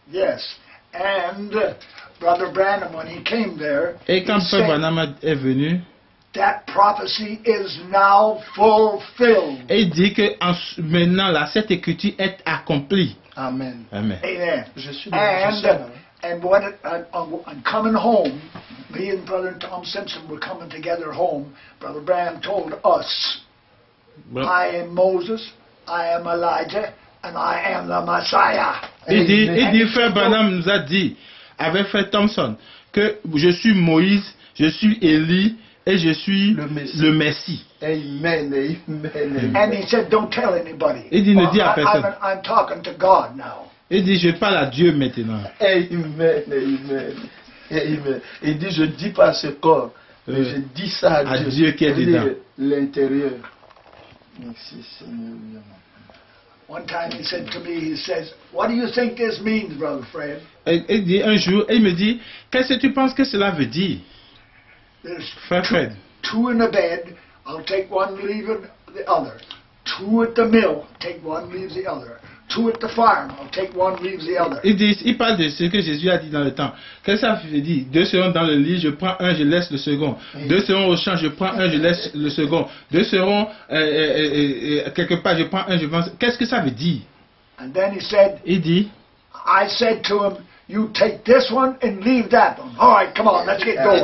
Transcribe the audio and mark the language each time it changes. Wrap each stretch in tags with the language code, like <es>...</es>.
<en>Yes, and Brother Branham, when he came there,</en> <fr>et quand Frère Branham est venu,</fr> <en>that prophecy is now fulfilled.</en> <fr>Et il dit que maintenant là, cette écriture est accomplie. Amen. Amen. Amen. Je suis</fr> <en>and when I'm coming home, me and Brother Tom Simpson were coming together home, Brother Branham told us, I am Moses, I am Elijah, and I am the Messiah.</en> <fr>Il dit, frère Branham nous a dit, avec frère Thompson, que je suis Moïse, je suis Élie, et je suis le Messie. Amen, amen.</fr> <en>And he said, don't tell anybody.</en> <fr>Il dit, ne dis à personne.</fr> <en>I'm talking to God now.</en> <fr>Il dit, je parle à Dieu maintenant. Amen, amen. Amen. Il dit, je dis pas à ce corps, mais je dis ça à Dieu qui est dedans. L'intérieur. Merci Seigneur.</fr> <en>One time he said to me, he says, what do you think this means, Brother Fred?</en> <fr>Il dit un jour, il me dit, qu'est-ce que tu penses que cela veut dire? Frère Fred.</fr> <en>Two in the bed, I'll take one, leave the other. Two at the mill, take one, leave the other. Two at the farm, I'll take one, leave the other.</en> <fr>Il parle de ce que Jésus a dit dans le temps. Qu'est-ce que ça veut dire? 2 seront dans le lit, je prends un, je laisse le second. 2 seront au champ, je prends un, je laisse le second. 2 seront quelque part, je prends un, je vends. Qu'est-ce que ça veut dire?</fr> <en>And then he said,</en> <fr>il dit,</fr> <en>I said to him, you take this one and leave that one. All right, come on, let's get going.</en>